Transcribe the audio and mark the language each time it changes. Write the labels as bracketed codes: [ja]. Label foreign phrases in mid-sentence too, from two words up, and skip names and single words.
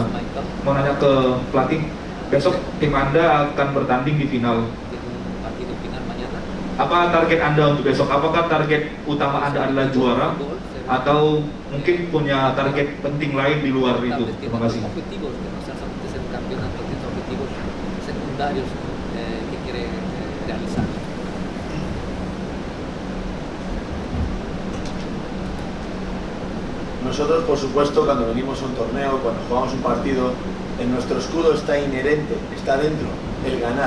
[id] Mau nanya ke pelatih, besok tim Anda akan bertanding di final. Apa target Anda untuk besok? Apakah target utama Anda adalah juara, atau mungkin punya target penting lain di luar itu? Terima kasih. [es] Nosotros, por supuesto, cuando venimos a un torneo, cuando jugamos un partido, en nuestro escudo está inherente, está dentro, el ganar.